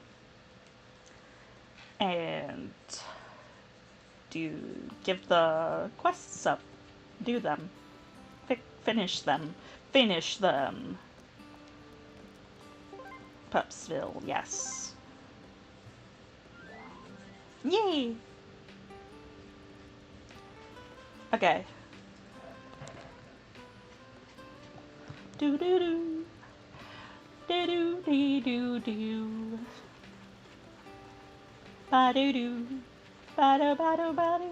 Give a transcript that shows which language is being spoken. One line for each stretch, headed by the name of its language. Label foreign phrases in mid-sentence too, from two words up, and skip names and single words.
English: And give the quests up. Do them. Finish them. Finish them. Pupsville, yes. Yay! Okay. Do do do. Do do dee do do. Ba do do. Ba do ba do ba do.